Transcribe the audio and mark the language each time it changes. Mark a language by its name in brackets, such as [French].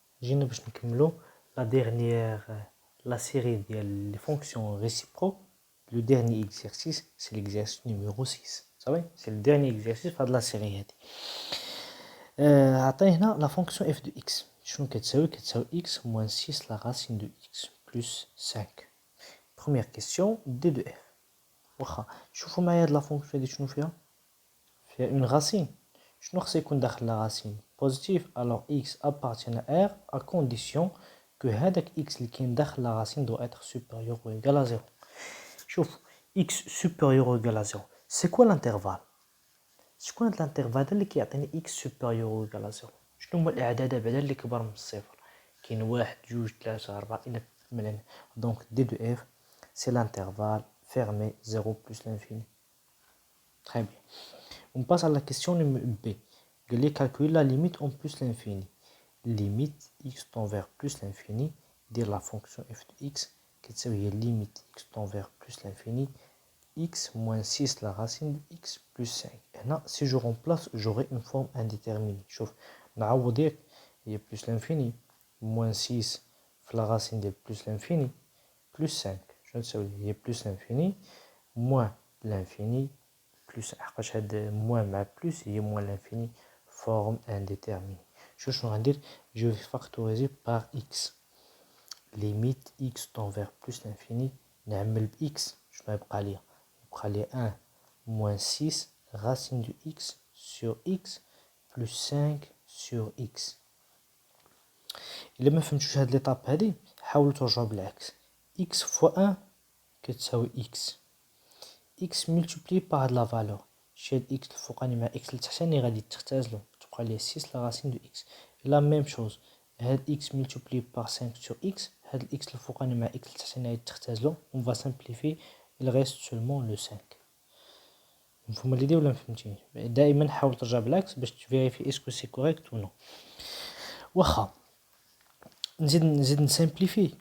[French] جينا باش نكملو لا ديرنيير لا série ديال les fonctions réciproques. Le dernier exercice, c'est l'exercice numéro 6. Ça va? C'est le dernier exercice de la série هذه. [Arabic] عطينا [French] la fonction f de x. [Arabic] شنو كتساوي؟ كتساوي [French] x moins 6 la racine de x plus 5. Première question, d de f. [Arabic] واخا شوفوا معايا هاد لا فونكسيون هادي شنو فيها؟ فيها [French] une racine. [Arabic] شنو خصها يكون داخل لا racine positif. [French] Alors x appartient à r à condition que هذاك x [Arabic] اللي كاين داخل [French] لا racine doit être supérieur ou égal à 0. شوف x supérieur ou égal à 0. C'est quoi l'intervalle؟ [Arabic] شكون هاد الانترفال اللي كيعطيني x supérieur ou égal à 0؟ شنو هما الاعداد بعدا اللي كبر من الصفر؟ كاين 1 2 3 4 الى كملنا. [French] Donc d de f c'est l'intervalle fermé 0 plus l'infini. Très bien. On passe à la question numéro B. Calculer la limite en plus l'infini. Limite x tend vers plus l'infini de la fonction f de x qui est limite x tend vers plus l'infini x moins 6 la racine de x plus 5. Et là, si je remplace, j'aurai une forme indéterminée. Chauffe. Dire il y a plus l'infini moins 6 la racine de plus l'infini plus 5. Je sais il y a plus l'infini moins l'infini plus moins مع plus et moins l'infini forme indéterminée. Je vais factoriser par x. Limite x tend vers plus l'infini. [Arabic] نعمل x. [French] Je vais يبقى 1 moins 6 racine de x sur x plus 5 sur x. [Arabic] إلا ما فهمتوش هاد l'étape هادي حاولوا ترجعوا بالعكس. [French] x fois 1 كتساوي x. x multiplié par la valeur. [Arabic] شاد x الفوقاني مع x التحتاني غادي تختزلوا تبقى لي 6 la racine de x. [French] La même chose. هاد x multiplié par 5 sur x. [Arabic] هاد x الفوقاني مع x التحتاني غادي تختزلوا. [French] On va simplifier. Il reste seulement le 5. [Arabic] مفهوم الإيدي ولا مفهمتينيش؟ دائما حاول ترجع بالعكس باش [French] تفيريفي اسكو سي كوريكت و نو. [Arabic] واخا نزيد نسامبليفي.